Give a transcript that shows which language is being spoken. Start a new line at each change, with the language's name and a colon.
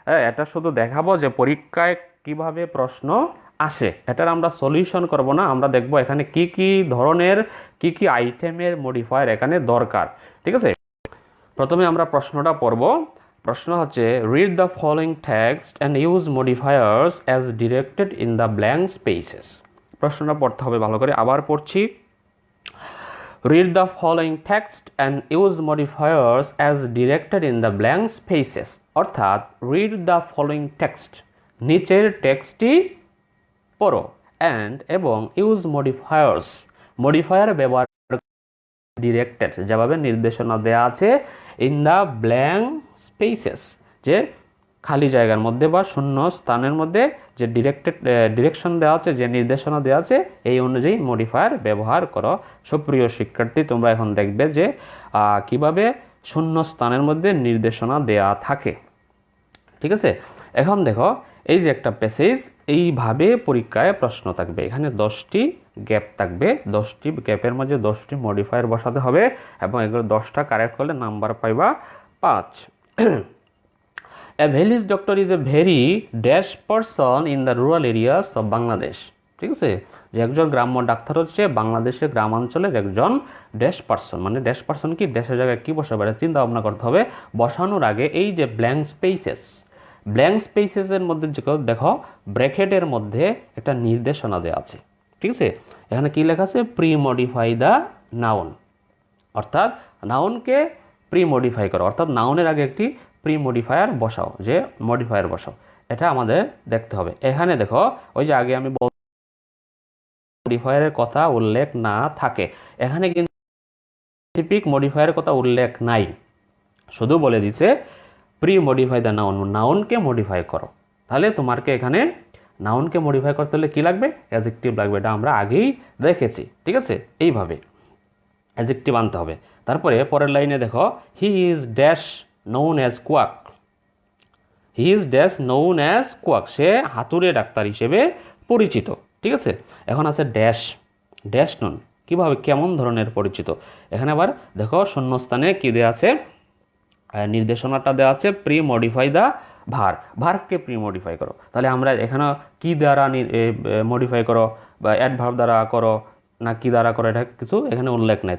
Bangla: এটা শুধু দেখাবো যে পরীক্ষায় কিভাবে প্রশ্ন আসে, এটার আমরা সলিউশন করব না, আমরা দেখব এখানে কি কি ধরনের কি কি আইটেমের মডিফায়ার এখানে দরকার, ঠিক আছে। প্রথমে আমরা প্রশ্নটা পড়ব। প্রশ্ন হচ্ছে
English: Read the following text and use modifiers as directed in the blank spaces.
Bangla: প্রশ্নটা পড়তে হবে ভালো করে, আবার পড়ছি।
English: Read the following text and use modifiers as directed in the blank spaces.
Bangla: অর্থাৎ
English: read the following text,
Bangla: নিচের টেক্সটটি পড়ো, and এবং
English: use modifiers,
Bangla: মডিফায়ার ব্যবহার ডিরেক্টেড, যেভাবে নির্দেশনা দেওয়া আছে,
English: in the blank spaces,
Bangla: যে খালি জায়গার মধ্যে বা শূন্য স্থানের মধ্যে যে ডিরেকশন দেওয়া আছে, যে নির্দেশনা দেওয়া আছে, এই অনুযায়ী মডিফায়ার ব্যবহার করো। সুপ্রিয় শিক্ষার্থী, তোমরা এখন দেখবে যে কিভাবে শূন্য স্থানের মধ্যে নির্দেশনা দেওয়া থাকে, ঠিক আছে। এখন দেখো এই যে একটা প্যাসেজ, এইভাবে পরীক্ষায় প্রশ্ন থাকবে, এখানে 10টি গ্যাপ থাকবে, 10টি গ্যাপের মধ্যে 10টি মডিফায়ার বসাতে হবে, এবং এগুলো 10টা কারেক্ট করলে নাম্বার পাইবা 5।
English: A village doctor is a very dash person in the rural areas of Bangladesh.
Bangla: ঠিক আছে, যে একজন গ্রাম্য ডাক্তার হচ্ছে বাংলাদেশের গ্রামাঞ্চলের একজন ড্যাশ পারসন। মানে ড্যাশ পারসন কি, ড্যাশের জায়গায় কি বসাবে এটা চিন্তা ভাবনা করতে হবে। বসানোর আগে এই যে ব্ল্যাঙ্ক স্পেসেসের মধ্যে দেখো ব্র্যাকেটের মধ্যে একটা নির্দেশনা দেওয়া আছে, ঠিক আছে। এখানে কি লেখা আছে,
English: pre modify the noun,
Bangla: অর্থাৎ নাউনকে প্রি মডিফাই করো, অর্থাৎ নাউনের আগে একটি প্রি মডিফায়ার বসাও, যে মডিফায়ার বসাও, এটা আমাদের দেখতে হবে। এখানে দেখো ওই যে আগে আমি মডিফায়ারের কথা উল্লেখ না থাকে, এখানে কিন্তু স্পেসিফিক মডিফায়ারের কথা উল্লেখ নাই, শুধু বলে দিছে
English: pre modify the noun,
Bangla: নাউনকে modify করো। তাহলে তোমাকে এখানে নাউনকে মডিফাই করতে হলে কি লাগবে, অ্যাডজেক্টিভ লাগবে, এটা আমরা আগেই দেখেছি, ঠিক আছে। এইভাবে অ্যাডজেক্টিভ আনতে হবে। তারপরে পরের লাইনে দেখো,
English: He is dash known as quack. He is dash known as quack.
Bangla: Say হাতুড়ে doctor হিসেবে পরিচিত, ঠিক আছে। এখন আছে ড্যাশ, ড্যাশ নন, কিভাবে কেমন ধরনের পরিচিত। এখানে আবার দেখো শূন্যস্থানে কি দেওয়া আছে, নির্দেশনাটা দেওয়া আছে pre modify the ভার্বকে pre modify করো। তাহলে আমরা এখানে কি দ্বারা মডিফাই করো, বা অ্যাডভার্ব দ্বারা করো না কি দ্বারা করো, এটা কিছু এখানে উল্লেখ নাই।